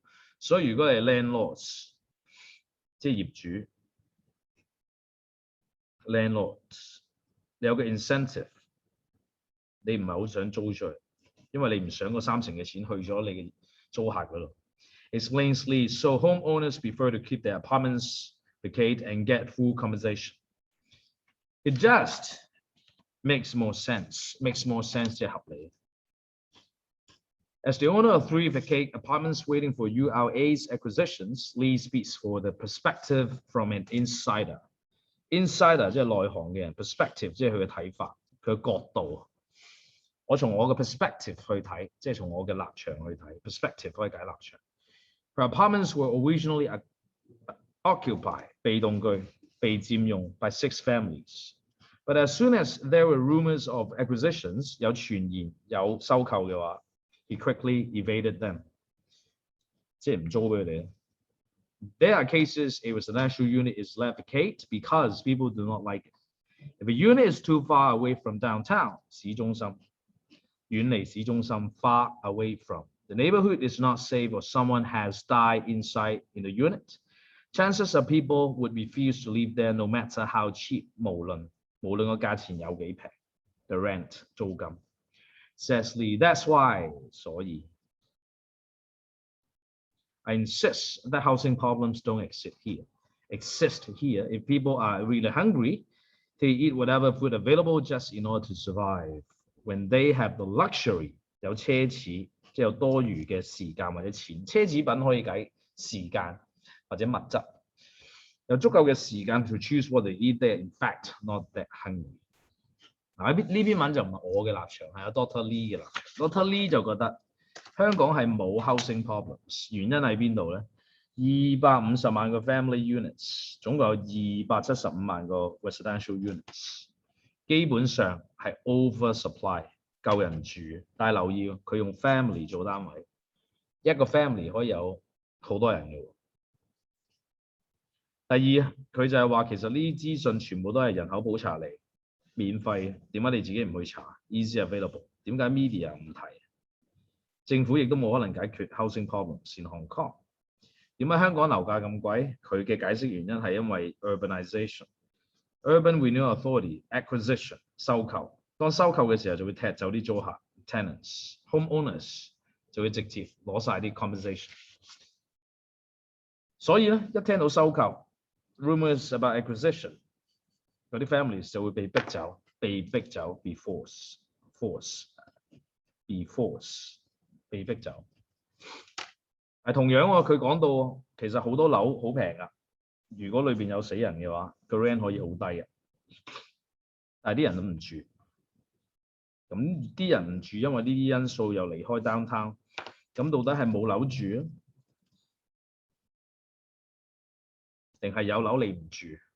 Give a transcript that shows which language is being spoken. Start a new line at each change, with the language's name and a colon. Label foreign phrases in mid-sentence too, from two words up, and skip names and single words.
Cantonese: 所以如果你係 landlords， 即係業主 landlords， 你有個 incentive， 你唔係好想租出去，因為你唔想嗰30%嘅錢去咗你嘅租客嗰度。
English: Explains Lee, so homeowners prefer to keep their apartments vacant and get full compensation. It just makes more sense
Cantonese: 即係合理
English: As the owner of 3 vacant apartments waiting for URA's acquisitions, Lee speaks for the perspective from an insider.
Cantonese: Insider 即係內行嘅人 ，perspective 即係佢嘅睇法，佢嘅角度。我從我嘅 perspective 去睇，即係從我嘅立場去睇 ，perspective 可以解立場。
English: Her apartments were originally occupied
Cantonese: 被動句被佔用
English: by 6 families. But as soon as there were rumors of acquisitions
Cantonese: 有傳言有收購嘅話
English: ，he quickly evaded them，
Cantonese: 即係唔租俾佢哋。
English: There are cases a residential unit is left vacant because people do not like it. If a unit is too far away from downtown
Cantonese: 市中心，遠離市中心
English: far away from the neighborhood is not safe or someone has died inside in the unit, chances are people would refuse to live there no matter how cheap
Cantonese: 無論個價錢有幾平
English: the rent 租金 says Lee that's why 所以 I insist that housing problems don't exist here if people are really hungry they eat whatever food available just in order to survive when they have the luxury
Cantonese: 有奢侈即係有多餘嘅時間或者錢奢侈品可以解時間或者物質有足夠嘅時間
English: to choose what they eat there in fact not that hungry
Cantonese: 嗱呢篇文就唔係我嘅立場係阿
English: Dr.
Cantonese: Lee 嘅立場 Dr. Lee 就覺得香港係冇
English: housing problems
Cantonese: 原因喺邊度咧250萬個
English: family units
Cantonese: 總共有275萬個
English: residential units
Cantonese: 基本上係 oversupply 夠人住但係留意佢用 family 做單位一個 family 可以有好多人嘅第二佢就係話其實呢啲資訊全部都係人口普查嚟免費點解你自己唔去查
English: easy available
Cantonese: 點解 media 唔提政府亦都冇可能解決
English: housing problems in Hong Kong
Cantonese: 點解香港樓價咁貴佢嘅解釋原因係因為 urbanization Urban Renewal Authority acquisition 收購當收購嘅時候就會踢走啲租客
English: tenants homeowners
Cantonese: 就會直接攞晒啲 compensation 所以咧一聽到收購
English: rumors about acquisition
Cantonese: 嗰啲 families 就會被逼走
English: be forced
Cantonese: 被逼走係同樣喎佢講到其實好多樓好平㗎如果裏邊有死人嘅話個 rent 可以好低嘅但係啲人都唔住咁啲人唔住因為呢啲因素又離開 downtown 咁到底係冇樓住啊定係有樓你唔住？